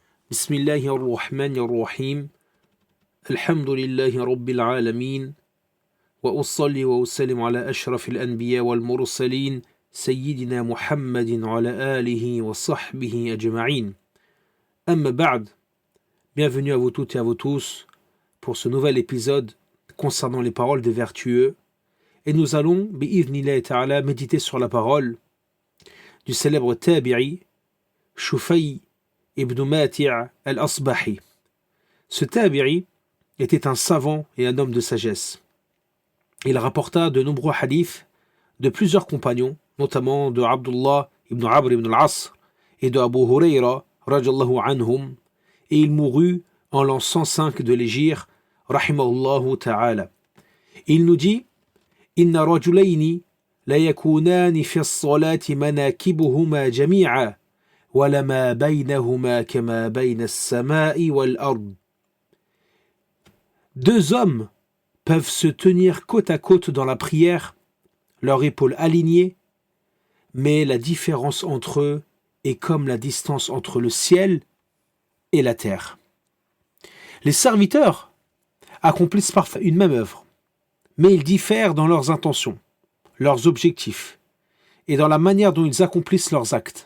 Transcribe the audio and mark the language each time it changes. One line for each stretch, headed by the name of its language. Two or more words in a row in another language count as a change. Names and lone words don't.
Arabic: بسم الله الرحمن الرحيم الحمد لله رب العالمين وأصلي وأسلم على أشرف الأنبياء والمرسلين سيدنا محمد وعلى آله وصحبه أجمعين أما بعد.
French: Bienvenue à vous toutes et à vous tous pour ce nouvel épisode concernant les paroles des vertueux, et nous allons
Arabic: بإذن الله تعالى
French: méditer sur la parole du célèbre tabi'i Shufay ibn Mati' al-Asbahi. Ce tabi'i était un savant et un homme de sagesse. Il rapporta de nombreux hadiths de plusieurs compagnons, notamment de Abdullah ibn Amr ibn al-As et de Abu Hurayra
Arabic: رضي الله عنهم,
French: et il mourut en l'an 105 de l'Hégire,
Arabic: رحمه الله تعالى.
French: Il nous dit:
Arabic: إن رجلين ليكونان في الصلاة مناكبهما جميعا ولما بينهما كما بين السماء والأرض.
French: Deux hommes peuvent se tenir côte à côte dans la prière, leurs épaules alignées, mais la différence entre eux est comme la distance entre le ciel et la terre. Les serviteurs accomplissent parfois une même œuvre, mais ils diffèrent dans leurs intentions, leurs objectifs et dans la manière dont ils accomplissent leurs actes.